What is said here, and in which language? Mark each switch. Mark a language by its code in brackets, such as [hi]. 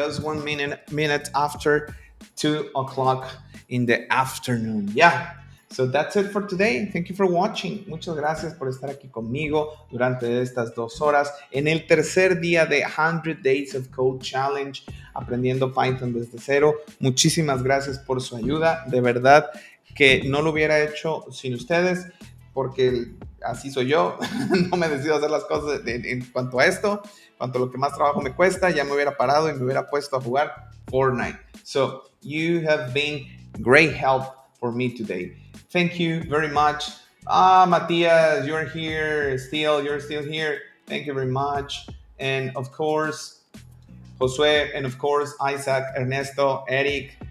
[en] Just 1 minute after 2 o'clock in the afternoon. Yeah. So that's it for today. Thank you for watching. [es] Muchas gracias por estar aquí conmigo durante estas 2 horas en el tercer día de 100 Days of Code Challenge, aprendiendo Python desde cero. Muchísimas gracias por su ayuda. De verdad que no lo hubiera hecho sin ustedes, porque así soy yo. No me decido hacer las cosas en cuanto a esto. En cuanto a lo que más trabajo me cuesta, ya me hubiera parado y me hubiera puesto a jugar Fortnite. [en] So you have been great help for me today. Thank you very much. Matthias, you're still here. Thank you very much. And of course, Josue, and of course, Isaac, Ernesto, Eric.